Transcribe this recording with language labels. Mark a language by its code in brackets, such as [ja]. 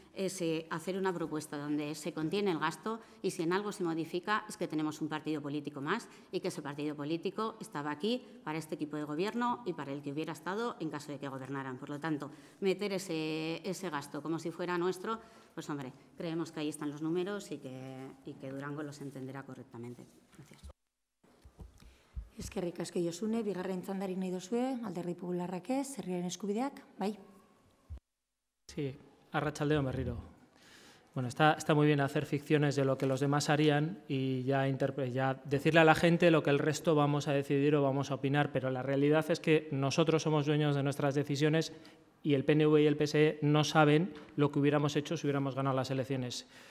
[es] es hacer una propuesta donde se contiene el gasto y si en algo se modifica es que tenemos un partido político más y que ese partido político estaba aquí para este equipo de gobierno y para el que hubiera estado en caso de que gobernaran. Por lo tanto, meter ese gasto como si fuera nuestro, pues hombre, creemos que ahí están los números y que Durango los entenderá correctamente. Gracias. [eu] Eskerrik asko Josune, bigarren txandari nahi duzue, Alderdi Popularrak ez, herriaren eskubideak, bai? Sí, Arratsaldeon berriro. [es] Bueno, está muy bien hacer ficciones de lo que los demás harían y ya decirle a la gente lo que el resto vamos a decidir o vamos a opinar, pero la realidad es que nosotros somos dueños de nuestras decisiones y el PNV y el PSE no saben lo que hubiéramos hecho si hubiéramos ganado las elecciones.